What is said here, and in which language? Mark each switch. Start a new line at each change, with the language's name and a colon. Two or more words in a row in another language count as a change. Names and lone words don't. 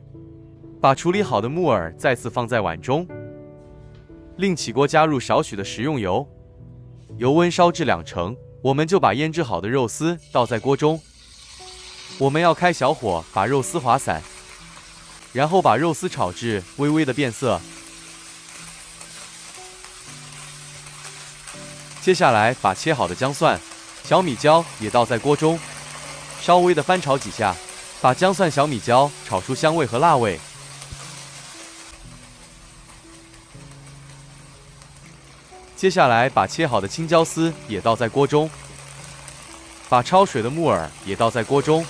Chinese: 把處理好的木耳再次放在碗中，另起鍋加入少許的食用油，油溫燒至2成，我們就把醃製好的肉絲倒在鍋中。我們要開小火把肉絲滑散，然後把肉絲炒至微微的變色。接下來把切好的薑蒜、小米椒也倒在鍋中，稍微的翻炒幾下，把薑蒜、小米椒炒出香味和辣味。接下來把切好的青椒絲也倒在鍋中，把焯水的木耳也倒在鍋中。